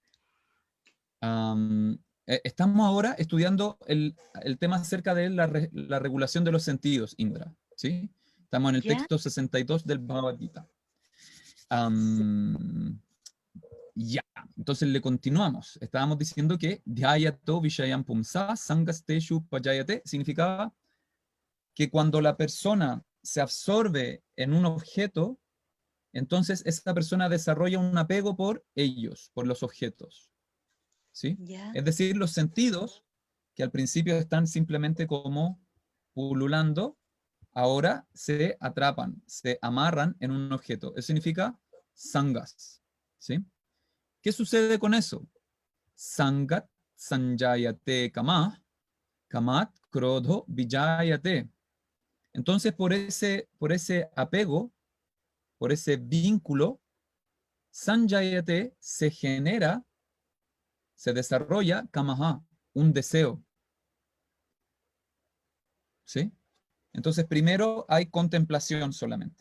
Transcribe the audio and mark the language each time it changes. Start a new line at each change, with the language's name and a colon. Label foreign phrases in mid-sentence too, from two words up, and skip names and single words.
Spanish: Estamos ahora estudiando el tema acerca de la regulación de los sentidos, Indra. ¿Sí? Estamos en el ¿Ya? texto 62 del Bhagavad Gita. Sí. Ya, entonces le continuamos. Estábamos diciendo que
Sanskrit: ध्यायतो विषयम् पुंस सङ्गस्तेषु पजायते
Spanish: significaba que cuando la persona se absorbe en un objeto, entonces esa persona desarrolla un apego por ellos, por los objetos. ¿Sí? ¿Ya? Es decir, los sentidos, que al principio están simplemente como pululando, ahora se atrapan, se amarran en un objeto. Eso significa sangas. ¿Sí? ¿Qué sucede con eso?
Sanskrit: सङ्गात् सञ्जायते काम, कामात् क्रोधो विजायते.
Spanish: Entonces, por ese apego, por ese vínculo, sanjayate se genera, se desarrolla kamaha, un deseo. ¿Sí? Entonces, primero hay contemplación solamente.